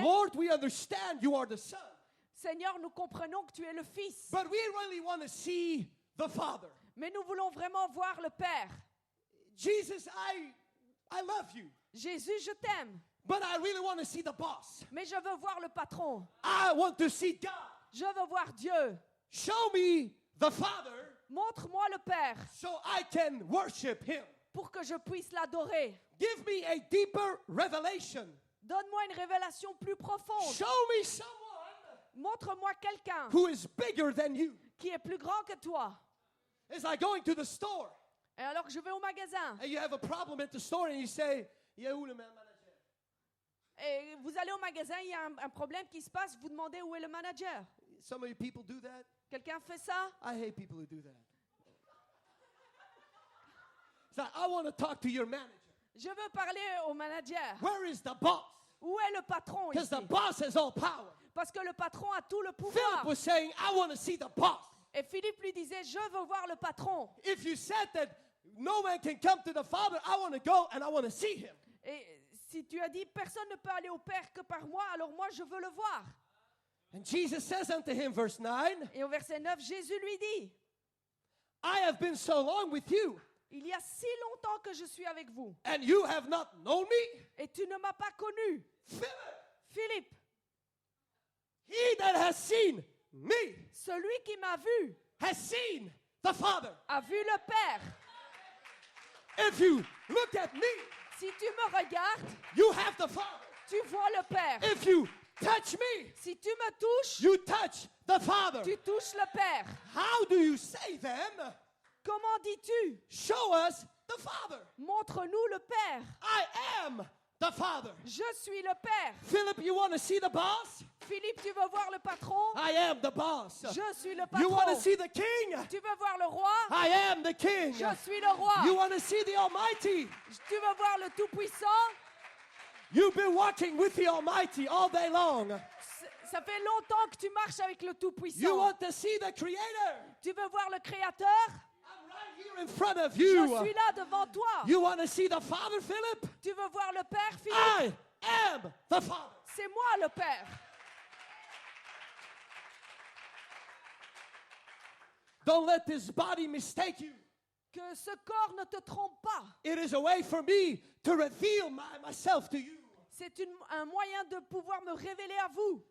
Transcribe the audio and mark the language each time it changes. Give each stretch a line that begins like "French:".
English: Lord, we understand you are the Son,
French: Seigneur, nous comprenons que tu es le Fils,
English: but we really want to see the Father.
French: mais nous voulons vraiment voir le Père.
English: Jesus, I love you,
French: Jésus, je t'aime,
English: but I really want to see the boss.
French: mais je veux voir le patron.
English: I want to see God.
French: Je veux voir Dieu.
English: Show me the Father
French: Montre-moi le Père
English: so I can worship Him.
French: pour que je puisse l'adorer.
English: Give me a deeper revelation.
French: Donne-moi une révélation plus profonde.
English: Show me someone
French: Montre-moi quelqu'un
English: who is bigger than you.
French: qui est plus grand que toi.
English: It's like going to the store
French: Et alors que je vais au magasin,
English: and you have a problem at the store and you say, "Yeah,
French: où le manager?" et vous allez au magasin, il y a un problème qui se passe, vous demandez où est le manager.
English: Some of you people do that.
French: Quelqu'un fait ça?
English: I hate people who do that. It's like, I want to talk to your manager.
French: Je veux parler au manager.
English: Where is the boss?
French: Où est le patron
English: Because
French: ici?
English: the boss has all power.
French: Parce que le patron a tout le
English: Philip
French: pouvoir.
English: was saying, I want to see the boss.
French: Et Philippe lui disait, je veux voir le patron.
English: If you said that no man can come to the Father, I want to go and I want to see him.
French: Et si tu as dit, personne ne peut aller au Père que par moi, alors moi je veux le voir.
English: And Jesus says unto him, verse 9,
French: Et au verset 9, Jésus lui dit,
English: I have been so long with you,
French: il y a si longtemps que je suis avec vous,
English: and you have not known me.
French: et tu ne m'as pas connu.
English: Philip,
French: Philippe,
English: he that has seen me
French: celui qui m'a vu
English: has seen the Father.
French: a vu le Père.
English: If you look at me,
French: Si tu me regardes,
English: you have the Father.
French: tu vois le Père.
English: If you touch me,
French: Si tu me touches,
English: you touch the Father.
French: tu touches le Père.
English: How do you say then,
French: Comment dis-tu?
English: show us the Father?
French: Montre-nous le Père.
English: I am the Father.
French: Je suis le Père.
English: Philip, you want to see the boss?
French: Philippe, tu veux voir le patron?
English: I am the boss.
French: Je suis le
English: You want to
French: patron.
English: see the king?
French: Tu veux voir le roi?
English: I am the king.
French: Je suis le roi.
English: You want to see the Almighty?
French: Tu veux voir le Tout-Puissant?
English: You've been walking with the Almighty all day long.
French: Ça fait longtemps que tu marches avec le
English: You
French: Tout-Puissant.
English: want to see the Creator?
French: Tu veux voir le Créateur?
English: I'm right here in front of
French: Je
English: you.
French: suis là devant toi.
English: You want to see the Father, Philip?
French: Tu veux voir le Père, Philippe?
English: I am the Father.
French: C'est moi le Père.
English: Don't let this body mistake you.
French: Que ce corps ne te trompe pas.
English: It is a way for me to reveal myself to you.
French: C'est un moyen de pouvoir me révéler à vous.